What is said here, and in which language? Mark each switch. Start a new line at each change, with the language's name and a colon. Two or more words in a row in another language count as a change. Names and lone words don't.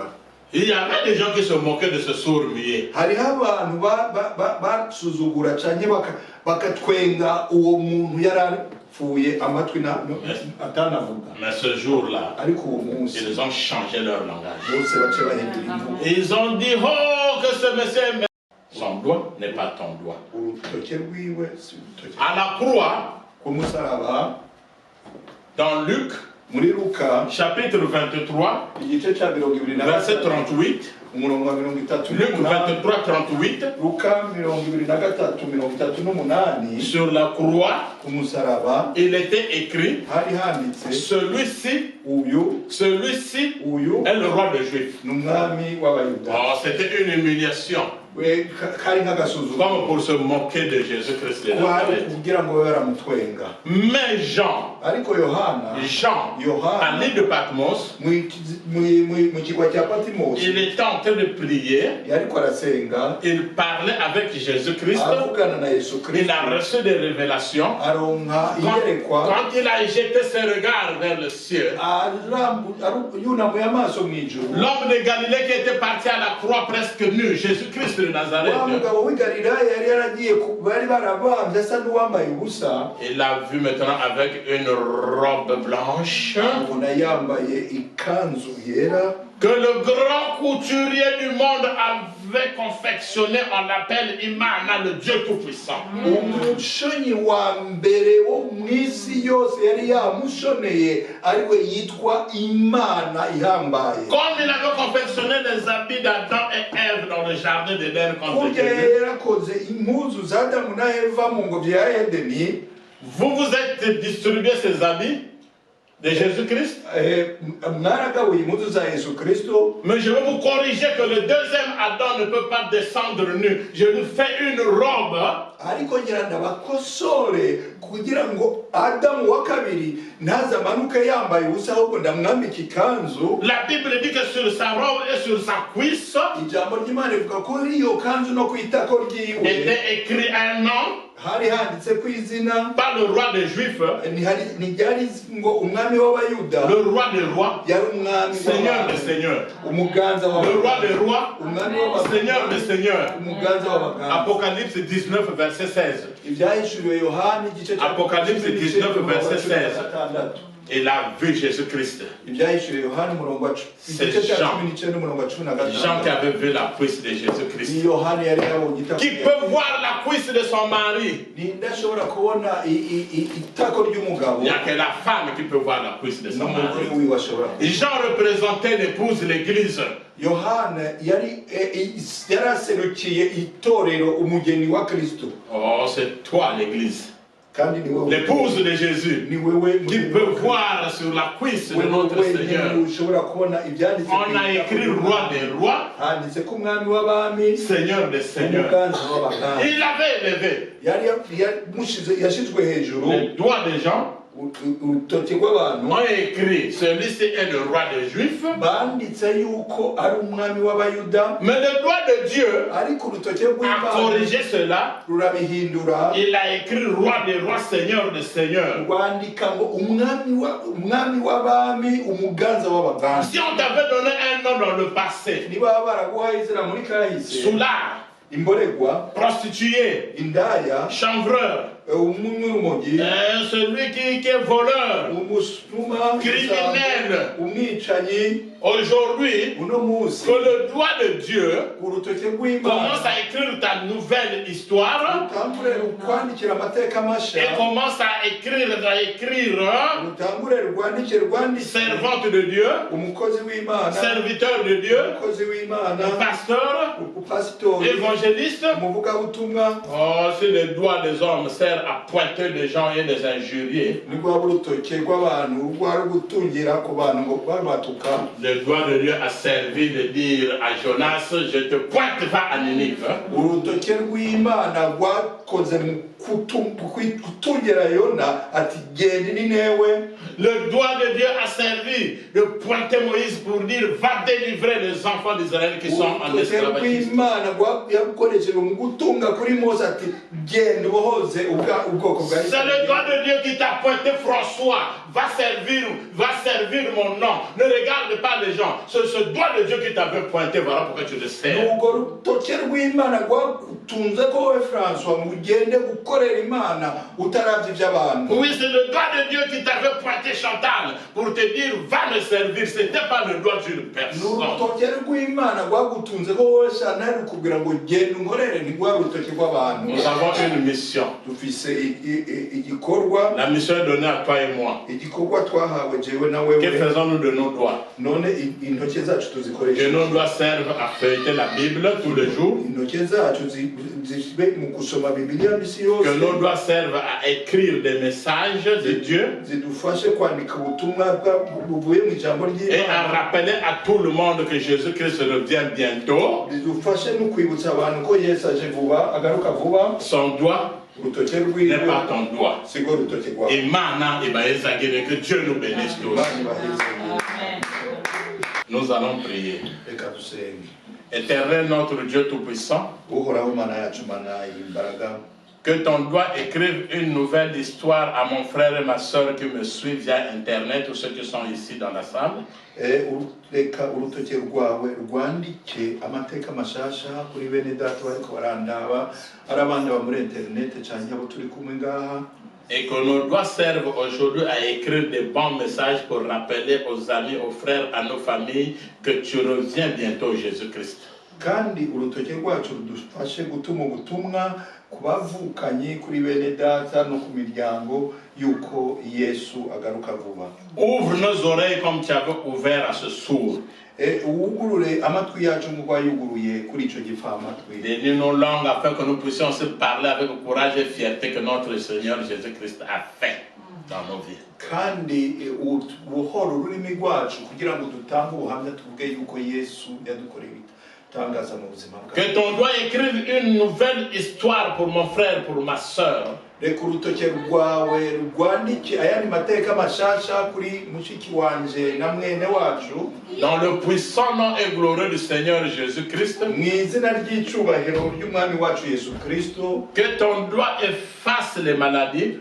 French: Il y avait des gens qui se moquaient de ce sourd muet. Mais ce jour-là, ils ont changé leur langage. Ils ont dit, oh, que ce monsieur est... Son doigt n'est pas ton doigt. À la croix, dans Luc,
Rundi: muri Luka
French: chapitre 23
Rundi: igice cya 28
French: verset 38.
Rundi: umurongo wa 33
French: Luc 23 38.
Rundi: Luka 23:38
French: sur la croix
Rundi: ku musaraba
French: il était écrit
Rundi: hari handitse
French: celui-ci
Rundi: uyu
French: est le roi des Juifs.
Rundi: n'umwami w'abayuda.
French: Oh, c'était une humiliation.
Rundi: kari nk'agasuzuguro
French: Comme pour se moquer de Jésus-Christ de
Rundi: kwari
French: Nazareth.
Rundi: kugira ngo baramutwenga.
French: Mais Jean,
Rundi: ariko Yohana
French: à l'île de Patmos,
Rundi: mu kigwa cya Patmos
French: il était en train de prier,
Rundi: yariko arasenga,
French: il parlait avec Jésus-Christ,
Rundi: avugana na Yesu
French: il
Rundi: Kristo,
French: a reçu des révélations.
Rundi: aronka
French: Quand
Rundi: iyerekwa,
French: il a jeté ses regards vers le ciel,
Rundi: yunamuye amaso mu ijuru.
French: l'homme de Galilée qui était parti à la croix presque nu, Jésus-Christ de Nazareth,
Rundi: Wa mugabo w'i Galilaya yari yaragiye bari barabambye asa n'uwambaye ubusa,
French: il l'a vu maintenant avec une robe blanche
Rundi: ubona yambaye ikanzu yera,
French: que le grand couturier du monde avait confectionné. On l'appelle Imana, le Dieu Tout-Puissant.
Rundi: umushonyi wa mbere wo mu isi yose yari yamushoneye ariwe yitwa Imana ihambaye.
French: Comme il avait confectionné les habits d'Adam et Ève dans le jardin d'Éden contre
Rundi: kurya
French: Dieu,
Rundi: yarakoze impuzu za Adamu na Eva mu ngobyi ya Edeni.
French: vous vous êtes distribué ces habits de Jésus-Christ.
Rundi: Mwaragabuye impuzu za Yesu Kristo.
French: Mais je vais vous corriger que le deuxième Adam ne peut pas descendre nu. Je lui fais une robe.
Rundi: ariko ngira ndabakosore kugira ngo Adamu wa kabiri ntazamanuke yambaye ubusa ahubwo ndamwambika ikanzu.
French: La Bible dit que sur sa robe et sur sa cuisse
Rundi: ijambo ry'Imana rivuga ko iyo kanzu no ku itako ryiwe
French: était écrit un nom
Rundi: hari handitse ku izina,
French: par le roi des Juifs,
Rundi: ntiryari ngo umwami w'abayuda,
French: le roi des rois,
Rundi: yari umwami
French: Seigneur des seigneurs,
Rundi: umuganza
French: le roi
Rundi: w'abayuda,
French: des rois,
Rundi: umwami w'abayuda,
French: Seigneur des seigneurs.
Rundi: umuganza w'abaganza.
French: Apocalypse 19 verset 16.
Rundi: ibyahishuriwe Yohana igice cya
French: Apocalypse 19 verset 16. 16. Il a vu Jésus-Christ.
Rundi: ibyahishuriwe Yohana umurongo wa igice cya 19 umurongo wa 16.
French: Jean qui avait vu la cuisse de Jésus-Christ.
Rundi: ni Yohana yari yabonye itako.
French: Qui peut voir la cuisse de son mari?
Rundi: ninde ashobora kubona itako ry'umugabo?
French: Il n'y a que la femme qui peut voir la cuisse de son
Rundi: n'umugore
French: mari.
Rundi: wiwe ashobora.
French: Jean représentait l'épouse, l'église.
Rundi: Yohana yari aserukiye itorero, umugeni wa Kristo.
French: Oh, c'est toi l'église.
Rundi: kandi ni wewe
French: L'épouse de Jésus.
Rundi: ni wewe
French: Qui peut voir sur la cuisse de notre Seigneur.
Rundi: ushobora kubona ibyanditse.
French: On a écrit roi des rois,
Rundi: handitse ko umwami w'abami,
French: Seigneur des seigneurs.
Rundi: umuganza w'abaganza.
French: Il avait élevé
Rundi: yashizwe hejuru
French: les doigts des gens.
Rundi: urutoki rw'abantu,
French: On écrit celui-ci est le roi des Juifs.
Rundi: banditse yuko ari umwami w'abayuda,
French: Mais le doigt de Dieu
Rundi: ariko urutoki
French: a
Rundi: rw'Imana
French: corrigé cela.
Rundi: rurabihindura,
French: Il a écrit roi des rois, Seigneur des seigneurs.
Rundi: rwandika ngo umwami w'abami, umuganza w'abaganza.
French: Si on t'avait donné un nom dans le passé,
Rundi: niba baraguhaye izina muri kahise,
French: soulard,
Rundi: imboregwa,
French: prostituée,
Rundi: indaya,
French: chanvreur,
Rundi: umunyurumogi,
French: celui qui est voleur,
Rundi: umusuma,
French: criminel.
Rundi: umwicanyi.
French: Aujourd'hui,
Rundi: uno munsi
French: que le doigt de Dieu
Rundi: urutoki
French: commence
Rundi: rw'Imana
French: à écrire ta nouvelle histoire
Rundi: rutangure rukwandikira amateka masha,
French: et commence à écrire
Rundi: rutangure rwandike
French: servante de Dieu,
Rundi: umukozi w'Imana,
French: serviteur de Dieu,
Rundi: umukozi w'Imana,
French: pasteur,
Rundi: upasitori,
French: évangéliste.
Rundi: umuvugabutumwa.
French: Oh, si le doigt des hommes sert à pointer des gens et les injurier,
Rundi: ni rwaba urutoki rw'abantu rwari gutungira ku bantu ngo babatuka,
French: le doigt de Dieu a servi de dire à Jonas, je te pointe, va à Ninive.
Rundi: urutoki rw'Imana rwakoze mu kutungira Yona ati genda Ninewe.
French: Le doigt de Dieu a servi de pointer Moïse pour dire, va délivrer les enfants d'Israël qui sont en esclavage. C'est le doigt de Dieu qui t'a pointé, François, va servir mon nom. Ne regarde pas les gens. C'est ce doigt de Dieu qui t'avait pointé, voilà pourquoi tu le sers.
Rundi: gukorera Imana utaravye ivy'abantu.
French: Oui, c'est le doigt de Dieu qui t'avait pointé, Chantal, pour te dire va me servir. C'était pas le doigt d'une personne.
Rundi: N'urutoke rw'Imana rwagutunze ko wowe Chantal kugira ngo genda unkorere ntigwari urutoke rw'abantu.
French: Nous avons une mission.
Rundi: Dufise igikorwa.
French: La mission est donnée à toi et moi.
Rundi: Igikorwa twahawe jewe na wewe.
French: Que faisons-nous de nos doigts?
Rundi: None intoke zacu tuzikoresha.
French: Que nos doigts servent à feuilleter la Bible tous les jours.
Rundi: Intoke zacu zibe mu kusoma Bibiliya misi yose.
French: Que nos doigts servent à écrire des messages de Dieu.
Rundi: Zidufashe kwandika ubutumwa buvuye mu ijambo ry'Imana.
French: Et à rappeler à tout le monde que Jésus-Christ revient bientôt.
Rundi: Zidufashe no kwibutsa abantu ko Yesu aje vuba, agaruka vuba.
French: Son doigt n'est pas ton doigt.
Rundi: Sigo urutoke rwawe. Imana ibaezagire,
French: que Dieu nous bénisse tous. Nous allons prier.
Rundi: Reka dusenge.
French: Éternel notre Dieu Tout-Puissant,
Rundi: Uhoraho Mana yacu, Mana y'imbaraga.
French: que ton doigt écrive une nouvelle histoire à mon frère et ma soeur qui me suivent via Internet ou ceux qui sont ici dans la salle.
Rundi: Reka urutoke rwawe rwandike amateka mashasha kuri bene data bariko barandaba ari abandi ba muri internet cyangwa abo turi kumwe ngaha.
French: Et que nos doigts servent aujourd'hui à écrire des bons messages pour rappeler aux amis, aux frères, à nos familles que tu reviens bientôt, Jésus-Christ.
Rundi: Kandi urutoke rwacu rudufashe gutuma ubutumwa ku bavukanye kuri bene data no ku miryango yuko Yesu agaruka vuba.
French: Ouvre nos oreilles comme tu avais ouvert à ce sourd.
Rundi: Ugurure amatwi yacu nk'uko wayuguruye kuri ico gipfamatwi.
French: Donne nos langues afin que nous puissions se parler avec le courage et fierté que notre Seigneur Jésus-Christ a fait dans nos vies.
Rundi: Kandi ubuhoro ururimi rwacu kugira ngo dutange ubuhamya tuvuge yuko Yesu yadukoreye ibitangaza mu buzima bwacu.
French: Que ton doigt écrive une nouvelle histoire pour mon frère, pour ma soeur.
Rundi: Reka urutoke rwawe rwandike ayandi mateka mashasha kuri mushiki wanje na mwene wacu.
French: Dans le puissant nom et glorieux du Seigneur Jésus-Christ.
Rundi: Mu izina ry'icubahiro ry'umwami wacu Yesu Kristo.
French: Que ton doigt efface les maladies.